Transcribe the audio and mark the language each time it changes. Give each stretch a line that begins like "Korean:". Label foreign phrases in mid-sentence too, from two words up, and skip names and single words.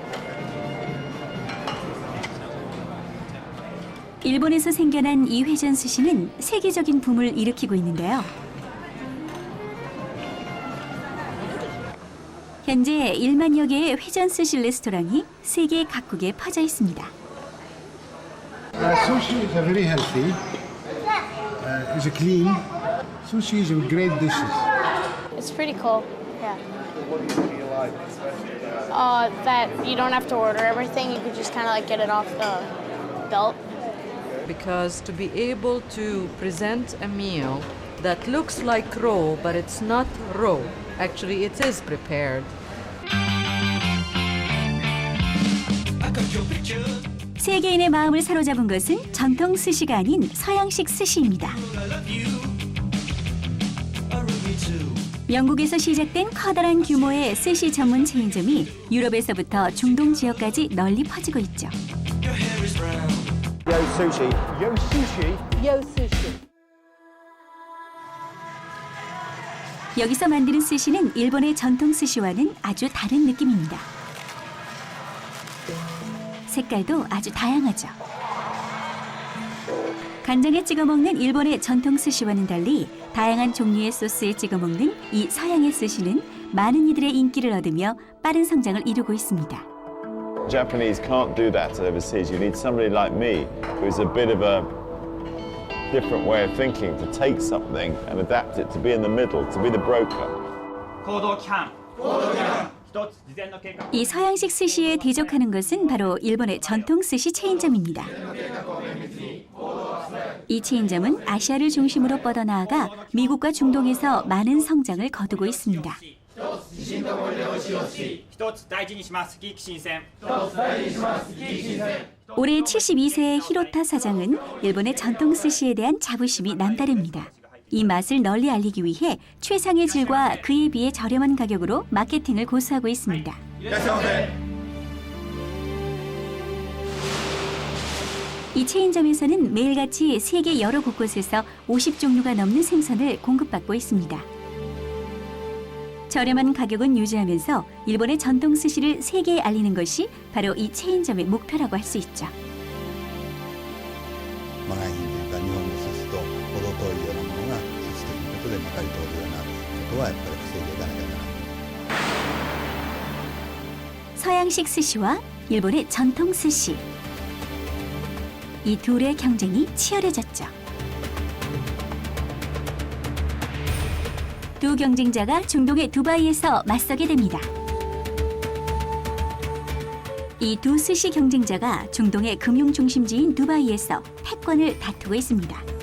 Korean: 일본에서 생겨난 이 회전 스시는 세계적인 붐을 일으키고 있는데요. 현재 1만여 개의 회전 스시 레스토랑이 세계 각국에 퍼져 있습니다.
English: Sushi is a very healthy. It's a clean. Sushi is a great dishes. It's pretty cool. Yeah. What do you like especially That you don't have to order everything. You could just kind of like get it off the belt. Because to be able to present a meal that looks like raw, but it's not raw, actually it is prepared.
Korean: 세계인의 마음을 사로잡은 것은 전통 스시가 아닌 서양식 스시입니다. 영국에서 시작된 커다란 규모의 스시 전문 체인점이 유럽에서부터 중동 지역까지 널리 퍼지고 있죠. Yo sushi. Yo sushi. Yo sushi. 여기서 만드는 스시는 일본의 전통 스시와는 아주 다른 느낌입니다. 색깔도 아주 다양하죠. 간장에 찍어 먹는 일본의 전통 스시와는 달리 다양한 종류의 소스에 찍어 먹는 이 서양의 스시는 많은 이들의 인기를 얻으며 빠른 성장을 이루고 있습니다.
English: Japanese can't do that overseas. You need somebody like me who's a bit of a different way of thinking to take something and adapt it to be in the middle, to be the broker.
Japanese: 行動規範一つ事前の計画
Korean: 이 서양식 스시에 대적하는 것은 바로 일본의 전통 스시 체인점입니다. 이 체인점은 아시아를 중심으로 뻗어나아가 미국과 중동에서 많은 성장을 거두고 있습니다.
Japanese: 一つ大事にします危機新鮮
Korean: 올해 72세의 히로타 사장은 일본의 전통 스시에 대한 자부심이 남다릅니다. 이 맛을 널리 알리기 위해 최상의 질과 그에 비해 저렴한 가격으로 마케팅을 고수하고 있습니다. 이 체인점에서는 매일같이 세계 여러 곳곳에서 50종류가 넘는 생선을 공급받고 있습니다. 저렴한 가격은 유지하면서 일본의 전통 스시를 세계에 알리는 것이 바로 이 체인점의 목표라고 할 수 있죠.
Japanese: まがい品というか日本の寿司と程遠いようなものが寿司ということでまかり通るようなことはやっぱり防いでいかなきゃならない。
Korean: 서양식 스시와 일본의 전통 스시. 이 둘의 경쟁이 치열해졌죠. 두 경쟁자가 중동의 두바이에서 맞서게 됩니다. 이 두 스시 경쟁자가 중동의 금융 중심지인 두바이에서 패권을 다투고 있습니다.